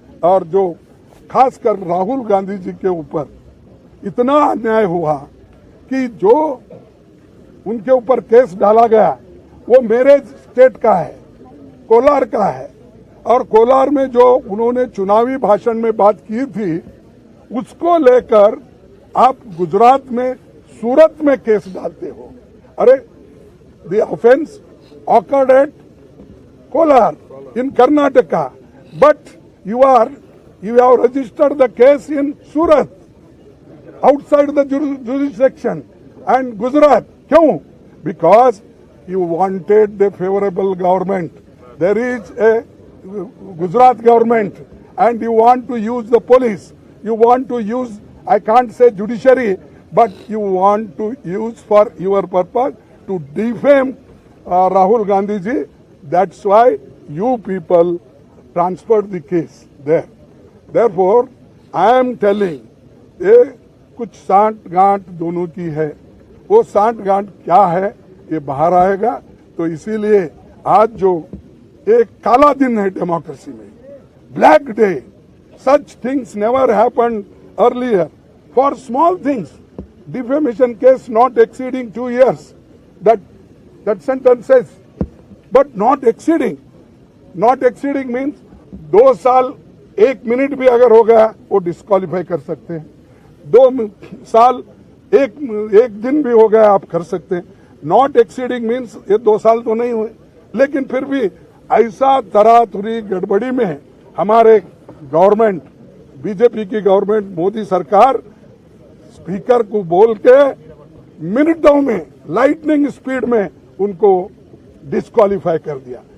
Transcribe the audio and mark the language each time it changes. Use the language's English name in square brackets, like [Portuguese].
[Hindi] और जो खासकर राहुल गांधी जी के ऊपर इतना अन्याय हुआ कि जो उनके ऊपर केस डाला गया वो मेरे स्टेट का है, कोलार का है। और कोलार में जो उन्होंने चुनावी भाषण में बात की थी, उसको लेकर आप गुजरात में, सूरत में केस डालते हो। [English] अरे the offence occurred at Kolar in Karnataka, but you have registered the case in Surat, outside the jurisdiction, and Gujarat. [Hindi] Kyun? [English] Because you wanted the favorable government. There is a Gujarat government, and you want to use the police. You want to use, I can't say judiciary, but you want to use for your purpose to defame Rahul Gandhi ji. That's why you people transferred the case there. Therefore, I am telling, [Hindi] ये कुछ सांठ गांठ दोनों की है। वो सांठ गांठ क्या है ये बाहर आएगा। तो इसीलिए आज जो एक काला दिन है डेमोक्रेसी में, [English] Black day, such things never happened earlier. For small things, defamation case not exceeding 2 years, that sentence says, but not exceeding. Not exceeding means [Hindi] 2 साल 1 मिनट भी अगर हो गया वो डिस्क्वालीफाई कर सकते हैं। 2 साल 1 दिन भी हो गया आप कर सकते हैं। [English] not exceeding means [Hindi] ये 2 साल तो नहीं हुए, लेकिन फिर भी ऐसा तरातुरी गड़बड़ी में हमारे गवर्नमेंट, बीजेपी की गवर्नमेंट, मोदी सरकार स्पीकर को बोल के मिनटों में, लाइटनिंग स्पीड में उनको डिस्क्वालीफाई कर दिया।